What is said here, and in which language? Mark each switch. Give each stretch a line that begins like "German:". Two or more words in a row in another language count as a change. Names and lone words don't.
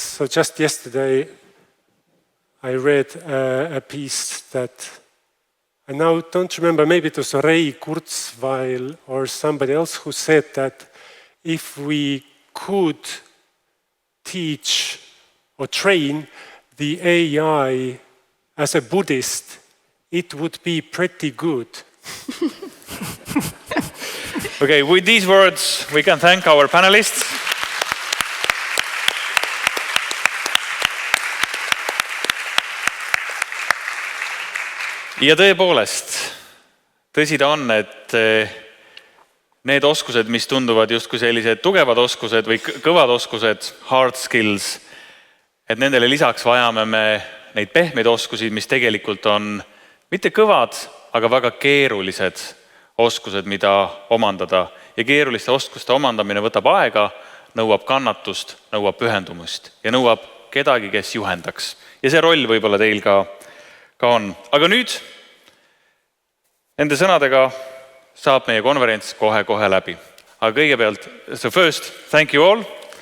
English: So just yesterday I read a piece that I now don't remember, maybe it was Ray Kurzweil or somebody else who said that if we could teach or train the AI as a Buddhist, it would be pretty good. Okay, with these words, we can thank our panelists.
Estonian: Ja tõepoolest, tõsi ta on, et need oskused, mis tunduvad justkui sellised tugevad oskused või kõvad oskused,
English: hard skills,
Estonian: et nendele lisaks vajame me neid pehmeid oskusi, mis tegelikult on mitte kõvad, aga väga keerulised oskused, mida omandada. Ja keeruliste oskuste omandamine võtab aega, nõuab kannatust, nõuab pühendumust ja nõuab kedagi, kes juhendaks. Ja see roll võib-olla teil ka on. Aga nüüd, nende sõnadega saab meie konverents kohe läbi. Aga kõigepealt,
English: so first, thank you all.